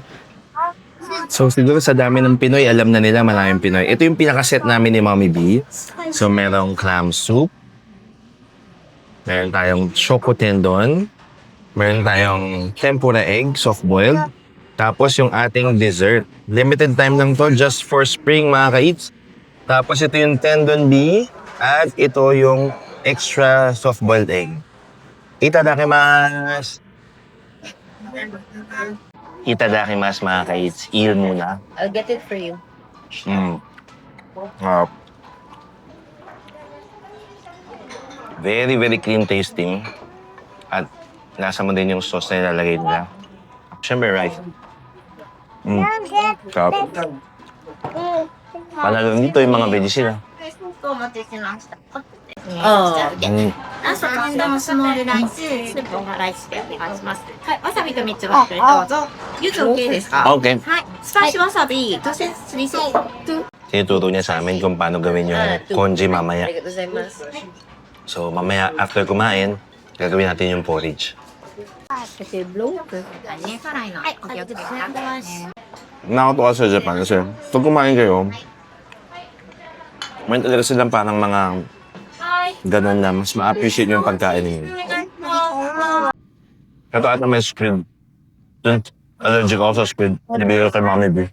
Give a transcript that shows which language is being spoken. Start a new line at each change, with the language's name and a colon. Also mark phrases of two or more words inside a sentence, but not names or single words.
Filipino: So siguro sa dami ng Pinoy, alam na nila maraming Pinoy. Ito yung pinakaset namin ni Mommy B. So merong clam soup. Meron tayong choco tendon. Meron tayong
English: tempura egg, soft-boiled.
Filipino: Tapos yung ating dessert.
English: Limited time
Filipino: lang to,
English: just for spring
Filipino: mga ka-eats. Tapos ito yung tendon B. At ito yung
English: extra soft-boiled egg.
Filipino: Itadakimasu. Itadakimasu mga ka-eats. Eat muna.
English: I'll get it for you. Very, very clean tasting.
Filipino: At nasa mo din yung sauce na ilalagay nila. Siyempre, rice. Sarap. Panalo dito yung mga veggies sila. Oh.
Japanese: ラストランダムスモールライス、スープオンライスでお願いします。はい、わさびと3つばっかりどうぞ。柚子 OK ですか？ Okay. はい、スパイシーわさび、とせすりそば。
Filipino: Tinuturo niya sa amin kung paano gawin yung congee mamaya.
Japanese: ありがとうございます。
Filipino: So, mamaya, after kumain, gagawin natin yung porridge. Kasi
English: blow up.
Japanese: 2 辛いのお気をつけください。
Filipino: Nakatuwa sa Japan kasi pag kumain kayo, meron talaga silang parang mga ganun na mas ma-appreciate yung pagkain ninyo. Ito ata may squid. Allergic ako sa squid. Nabigay ko kay Mommy B.